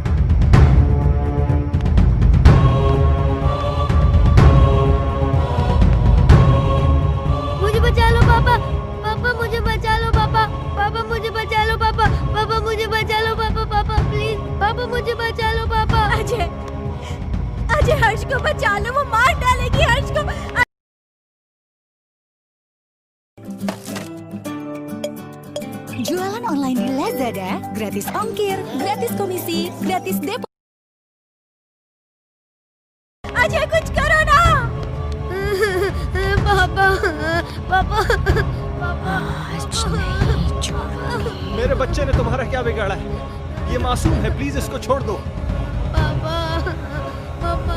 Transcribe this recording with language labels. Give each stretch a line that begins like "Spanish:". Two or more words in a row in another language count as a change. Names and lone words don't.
Hindi: मुझे बचा लो पापा। पापा मुझे बचा लो पापा। पापा मुझे बचा लो पापा। पापा मुझे बचा लो पापा। पापा प्लीज पापा मुझे बचा लो पापा। अजय अजय हर्ष को बचा लो, वो मार डालेगी हर्ष को।
Indonesian: Jualan online di Lazada, gratis ongkir, gratis komisi, gratis depo.
Hindi: अजय कुछ करो ना। पापा पापा पापा मेरे बच्चे ने तुम्हारा क्या बिगाड़ा है? ये मासूम है, प्लीज इसको छोड़ दो। पापा पापा